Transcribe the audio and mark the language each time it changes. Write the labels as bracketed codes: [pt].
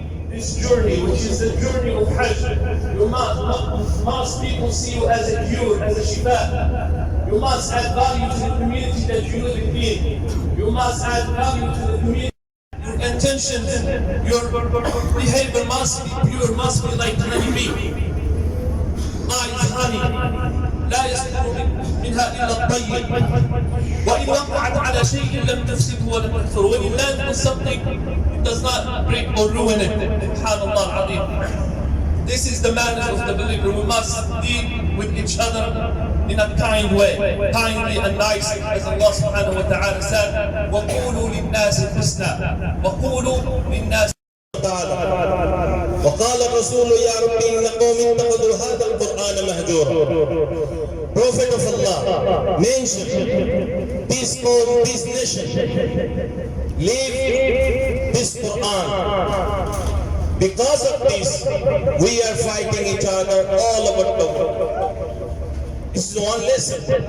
[en] This journey, which is the journey of Hajj, you must people see you as a cure, as a shifa. You must add value to the community that you live in. You must add value to the community. Your intentions, your behavior must be pure, must be like honey bee. Nice honey. [ar] لا يصدر منها إلا الطيب وإن وقعت على شيء لم تفسده ولم تكثر. [en] When you land on something, it does not break or ruin it. SubhanAllah al-Azim. This is the manners of the believer. We must deal with each other in a kind way, kindly and nicely, as Allah subhanahu wa ta'ala said, [ar] وَقُولُوا لِلنَّاسِ حُسْنًا وَقُولُوا لِلنَّاسِ. وقال الرسول يا رب إن قوم اتخذوا هذا القرآن مهجورا. [en] Prophet of Allah mentioned this qawm, this nation, leave this Quran. Because of this, we are fighting each other all over the world. This is one lesson.